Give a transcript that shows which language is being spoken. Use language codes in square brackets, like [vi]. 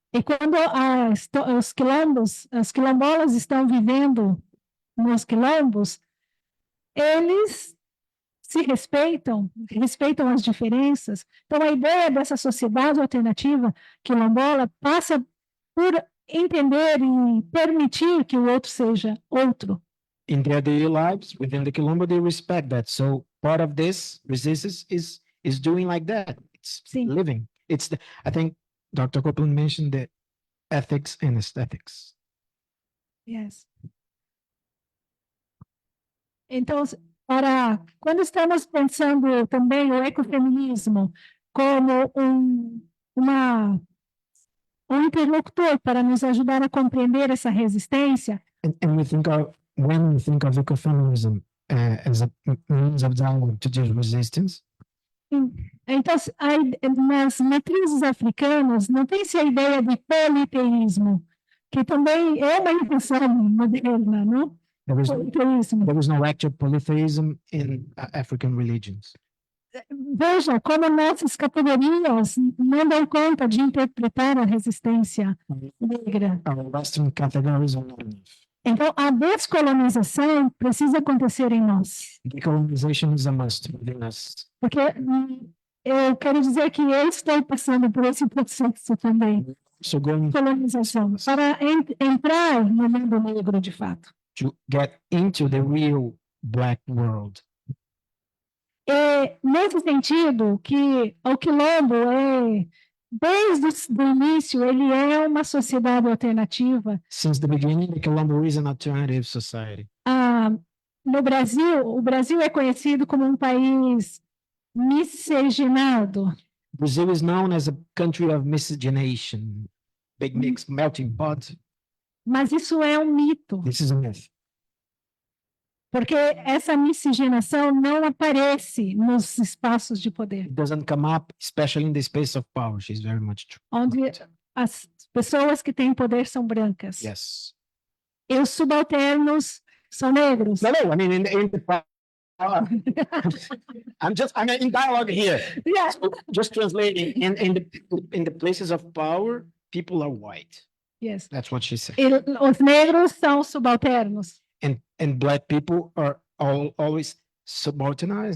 [pt] E quando os quilombos, as quilombolas estão vivendo nos quilombos, eles se respeitam, respeitam as diferenças. Então, a ideia dessa sociedade alternativa quilombola passa por entender e permitir que o outro seja outro. [en] In their daily lives, within the Quilombo, they respect that. So part of this resistance is doing like that. It's [pt] Sim. [en] living. It's the, I think Dr. Copeland mentioned the ethics and aesthetics. Yes. [pt] Então, quando estamos pensando também o ecofeminismo como um interlocutor para nos ajudar a compreender essa resistência, [en] And we think of, when we think of ecofeminism as a means of dialogue to this resistance, [pt] então, nas matrizes africanas, não tem-se a ideia de politeísmo, que também é uma invenção moderna, não? Politeísmo. [en] there is no actual polytheism in African religions. [pt] Veja como nossas categorias não dão conta de interpretar a resistência negra. [en] Our Western categories are not enough. [pt] Então, a descolonização precisa acontecer em nós. [en] Decolonization is a must within us. [pt] Porque eu quero dizer que eu estou passando por esse processo também, [en] So going [pt] colonização, para entrar no mundo negro de fato. [en] to get into the real Black world. [pt] E, nesse sentido, que o Quilombo desde o início, ele é uma sociedade alternativa. [en] Since the beginning, the Quilombo is an alternative society. [pt] No Brasil, o Brasil é conhecido como um país miscigenado. [en] Brazil is known as a country of miscegenation, big mix, melting pot. [pt] Mas isso é um mito, [en] This is a myth. [pt] porque essa miscigenação não aparece nos espaços de poder, [en] It doesn't come up, especially in the space of power. She's very much true. [pt] onde as pessoas que têm poder são brancas. [en] Yes. [pt] E os subalternos são negros. [en] No, I mean, in the I'm in dialogue here. Yeah. So just translating, in the places of power, people are white. Yes. That's what she said. [pt] E os negros são subalternos. [en] And Black people are always subordinated.